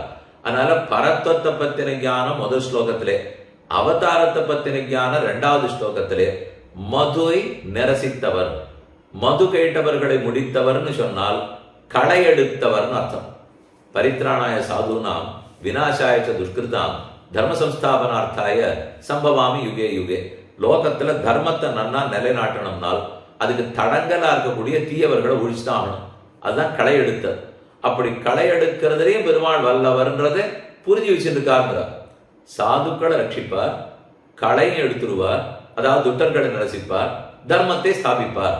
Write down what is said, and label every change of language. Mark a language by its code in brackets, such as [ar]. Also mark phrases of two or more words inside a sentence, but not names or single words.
[ta] அதனால பரத்வத்தை பத்தின ஞானம் முதல் ஸ்லோகத்திலே, அவதாரத்தை பத்தின ஞானம் 2வது ஸ்லோகத்திலே. மதுவை நிரசித்தவர், மது கேட்டவர்களை முடித்தவர்னு சொன்னால் களை எடுத்தவர்னு அர்த்தம். [sa] परित्राणाय साधूनां विनाशाय दुष्कृताम् धर्म संस्थापनार्थाय सम्भवामि युगे युगे. [ta] லோகத்துல தர்மத்தை நன்னா நிலைநாட்டணும்னால் அதுக்கு தடங்கலா இருக்கக்கூடிய தீயவர்களை ஒழிச்சுதான் ஆகணும். அதுதான் களை எடுத்தல். அப்படி களை எடுக்கிறதுலேயும் பெருமாள் வல்லவர்ன்றதை புரிஞ்சு வச்சிருக்காருங்கிறார். சாதுக்களை ரட்சிப்பார், களையும் எடுத்துருவார், அதாவது துட்டர்களை நிரசிப்பார், தர்மத்தை ஸ்தாபிப்பார்.